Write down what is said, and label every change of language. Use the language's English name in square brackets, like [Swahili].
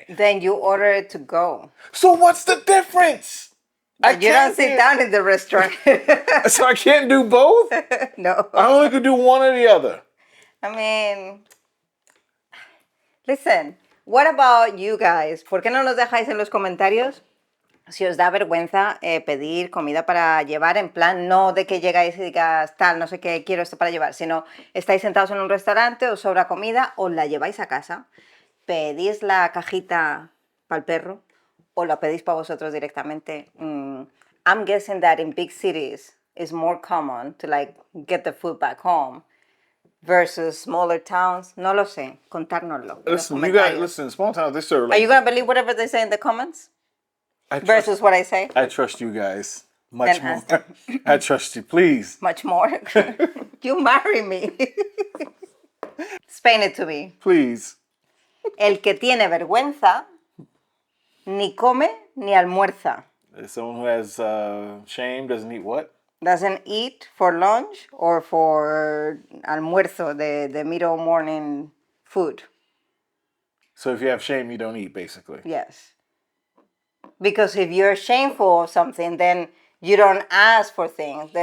[English] Then you order it to go. So what's the difference? You don't sit down in the restaurant. So I can't do both? No. I only could do one or the other. I mean, listen, what about you guys? [Spanish] ¿Por qué no nos dejáis en los comentarios? Si os da vergüenza pedir comida para llevar, en plan, no de que llegáis y digas, tal, no sé qué, quiero esto para llevar, sino estáis sentados en un restaurante, os sobra comida, os la lleváis a casa, pedís la cajita para el perro, o la pedís para vosotros directamente. [English] I'm guessing that in big cities, it's more common to like get the food back home versus smaller towns. [Spanish] No lo sé, contárnoslo. [English] Listen, you guys, listen, small towns, they serve like... Are you going to believe whatever they say in the comments? Versus what I say? I trust you guys much more. I trust you, please. Much more? You marry me. Explain it to me. Please. [Spanish] El que tiene vergüenza ni come ni almuerza. [English] Someone who has shame doesn't eat what? Doesn't eat for lunch or for almuerzo, the middle morning food. So if you have shame, you don't eat, basically. Yes. Because if you're shameful of something, then you don't ask for things.